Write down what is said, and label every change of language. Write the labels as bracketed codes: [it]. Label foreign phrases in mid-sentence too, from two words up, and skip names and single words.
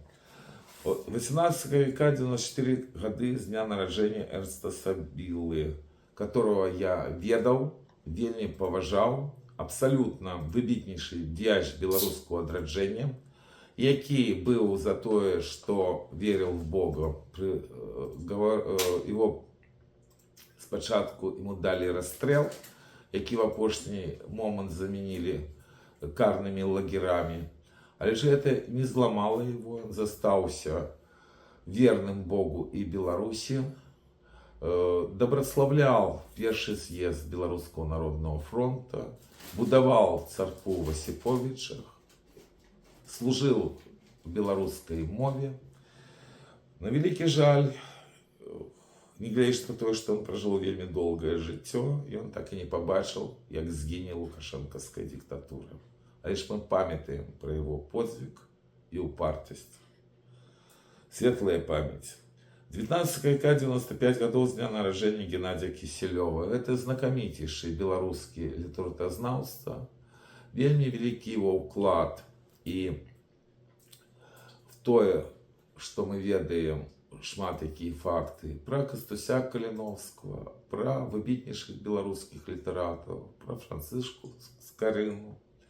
[be] 18 века, 94 гады з дня нараджэння Эрнста Сабілы, которого я ведаў, вельмі паважаў, абсалютна выбітнейшы дзеяч беларускага адраджэння, які быў за тое, што верыў в Бога. Его спачатку ему далі расстрэл, які в апошні момант заменілі карнымі лагерамі. Але ж гэта не зламала его, он застаўся верным Богу і Беларусі, добраславлял першы з'езд Беларускага народнага фронта, будаваў царкву в Осіповічах, служыў в беларускай мове. На вялікі жаль, нягледзячы на тое, што он пражыў вельмі доўгае жыццё, ён так і не пабачыў, як згіне лукашэнкаўская диктатура. Але ж мы памятаем [ru] про его подвиг и [be] упартость. [ru] Светлая память. [be] 19 века, 95 гадоў з дня нараджэння Геннадия Киселева. Это знакамітейшы беларускі літаратуразнаўца. Вельмі вялікі его ўклад і в тое, што мы ведаем шмат якія факты про Кастуся Каліновскага, про выбітнейшых беларускіх літаратаў, про Францышку Скарыну.